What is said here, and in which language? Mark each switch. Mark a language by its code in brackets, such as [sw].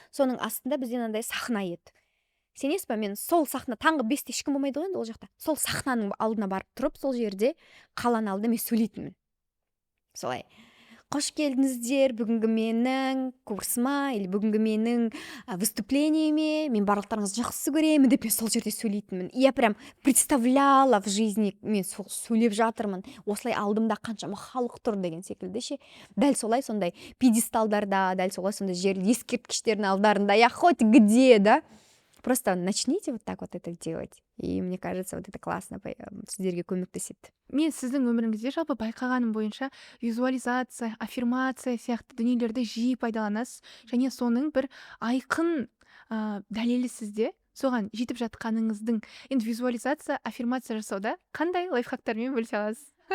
[kk] Соның астында бізден андай сахна еді. Сенесіз ба, мен сол сахна, таңғы 5-те ешкім болмайды ғой енді ол жақта. Сол сахнаның алдына барып тұрып, сол жерде қаланың алдында мен сөйлейтінмін. Солай: қош келдіңіздер бүгінгі менің курсыма, или бүгінгі менің выступлениеме, мен барлықтарыңызды жақсы көремін деп мен сол жерде сөйлейтінмін. [ru] Я прям представляла в жизни, [kk] мен сөйлеп жатырмын. Осылай алдымда қаншама халық тұр деген секілді ше. Дәл солай сондай пьедесталдарда, дәл солай сондай жер ескерткіштердің алдарында, [ru] я хоть где, [kk] да. [ru] Просто начните вот так вот это делать. И мне кажется, вот это классно [kk] сіздерге көмектеседі. Мен сіздің өміріңізде жалпы байқағаным бойынша визуализация, аффирмация сияқты дүниелерді жиі пайдаланасыз. Және соның бір айқын дәлелі сізде. Соған жетіп жатқаныңыздың. Енді визуализация, аффирмация жасауда қандай лайфхактармен бөлісе аласыз?